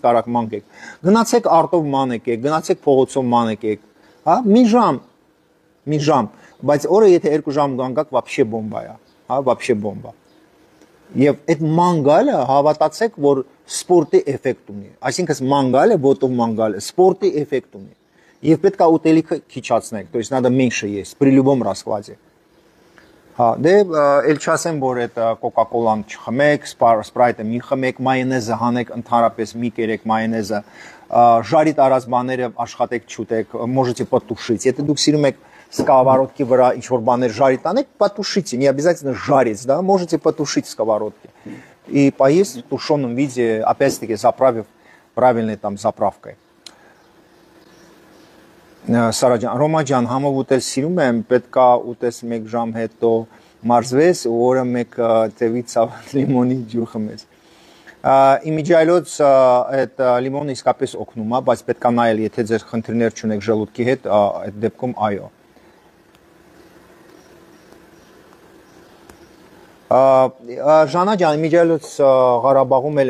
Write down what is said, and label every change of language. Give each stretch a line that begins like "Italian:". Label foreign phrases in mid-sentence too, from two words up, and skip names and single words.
Armenian: կարակ ման եկեք։ Գնացեք արտով ման եկեք, գնացեք փողոցով ման եկեք, հա, մի ժամ, բայց օրը եթե 2 ժամ գանգակ, вообще բոմբա է, հա, вообще բոմբա։ Եվ այդ մանգալը հավատացեք, որ սպորտի էֆեկտ ունի։ Այսինքն մանգալը, ոտով մանգալը, սպորտի էֆեկտ ունի։ Եվ պետք է ուտելիքը քիչացնեք,
Russian: то есть надо меньше есть при любом раскладе։
Armenian: Հա, դե էլ չասեմ, որ այդ կոկա-կոլան չխմեք, սպրայթը մի խմեք, մայոնեզը հանեք, ընդհանրապես մի կերեք մայոնեզը, ժարի տարած բաները աշխատեք չուտեք,
Russian: можете потушить։
Armenian: Եթե դուք սիրում եք
Russian: сковородки
Armenian: վրա ինչ-որ բաներ
Russian: жарить տանեք, потушите, не обязательно жарить, да, можете потушить сковородки и поесть в тушеном виде, опять-таки заправив правильной там заправкой.
Armenian: Սարաջան, Ռոմաջան, համով ուտել սիրում եմ, պետք է ուտես 1 ժամ հետո մարզվես ու օրը 1 տևի ցավ լիմոնի ջուր խմես։ Իմիջիայլոց այդ լիմոնը իսկապես օգնում է, բայց պետք է նայել, եթե ձեր խնդիրներ չունեք ժելուդկի հետ, այդ դեպքում այո։ Ժանա ջան, իմիջիայլոց Ղարաբաղում էլ